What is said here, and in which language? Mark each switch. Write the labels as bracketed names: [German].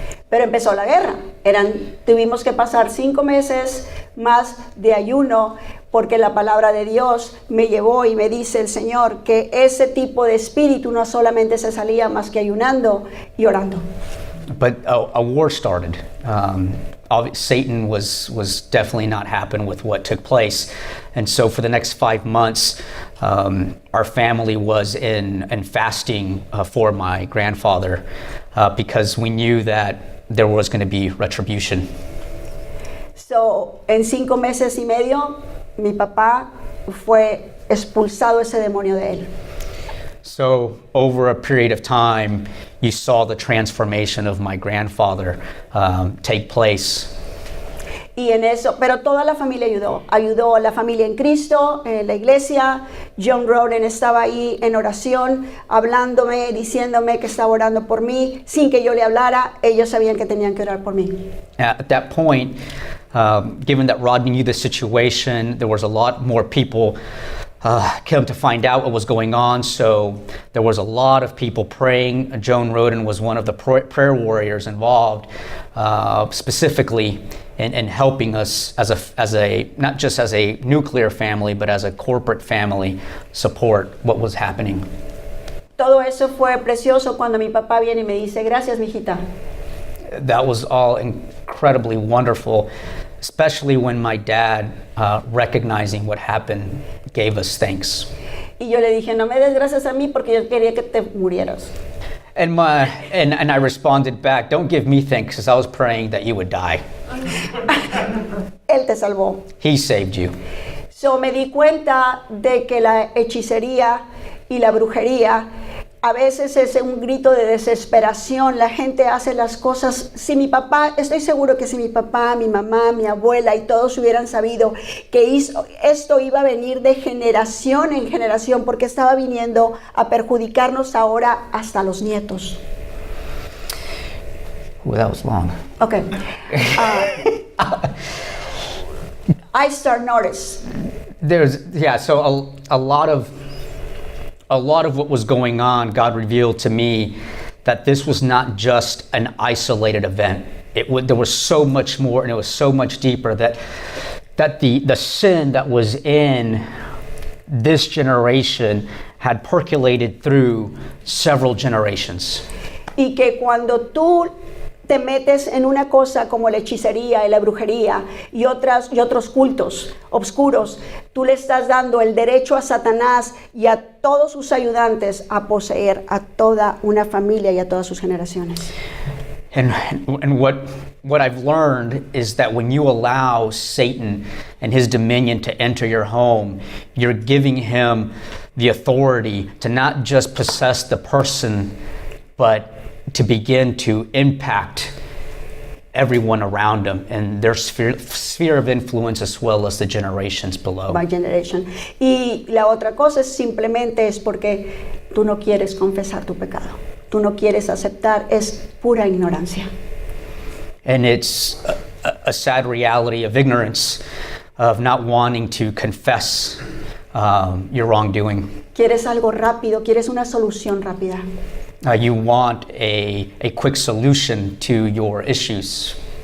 [Spanish] Pero empezó la guerra. Tuvimos que pasar 5 meses más de ayuno porque la palabra de Dios me llevó y me dice el Señor que ese tipo de espíritu no solamente se salía más que ayunando y orando. [English] But a war started. Satan was definitely not happy with what took place. And so for the next 5 months, our family was in fasting for my grandfather because we knew that there was going to be retribution. [Spanish] So, en 5 meses y medio, mi papá fue expulsado ese demonio de él. [English] So over a period of time, you saw the transformation of my grandfather take place. [Spanish] Y en eso, pero toda la familia ayudó la familia en Cristo, la iglesia. John Roden estaba ahí en oración, hablándome, diciéndome que estaba orando por mí, sin que yo le hablara. Ellos sabían que tenían que orar por mí. [English] At that point, given that Rodney knew the situation, there was a lot more people came to find out what was going on, so there was a lot of people praying. Joan Roden was one of the prayer warriors involved, specifically in helping us as a not just as a nuclear family, but as a corporate family, support what was happening. [Spanish] Todo eso fue precioso cuando mi papá viene y me dice, gracias, mijita. [English] That was all incredibly wonderful, especially when my dad, recognizing what happened, gave us thanks. [Spanish] Y yo le dije, no me des gracias a mí porque yo quería que te murieras. [English] And I responded back, don't give me thanks, because I was praying that you would die. [Spanish] Él te salvó. [English] He saved you. [Spanish] So me di cuenta de que la hechicería y la brujería a veces es un grito de desesperación. La gente hace las cosas. Si mi papá, estoy seguro que si mi papá, mi mamá, mi abuela y todos hubieran sabido que esto iba a venir de generación en generación, porque estaba viniendo a perjudicarnos ahora hasta los nietos. [English] Well, that was long. Okay. I start notice. So a lot of what was going on, God revealed to me that this was not just an isolated event. There was so much more, and it was so much deeper, that the sin that was in this generation had percolated through several generations. [Spanish] Y que cuando tú te metes en una cosa como la hechicería y la brujería y otros cultos obscuros, tú le estás dando el derecho a Satanás y a todos sus ayudantes a poseer a toda una familia y a todas sus generaciones. [English] And what I've learned is that when you allow Satan and his dominion to enter your home, you're giving him the authority to not just possess the person, but to begin to impact everyone around them and their sphere of influence, as well as the generations below. By generation. [Spanish] Y la otra cosa simplemente es porque tú no quieres confesar tu pecado. Tú no quieres aceptar, es pura ignorancia. [English] And it's a sad reality of ignorance, of not wanting to confess your wrongdoing. [Spanish] Quieres algo rápido, quieres una solución rápida. [English] You want a quick solution to your issues.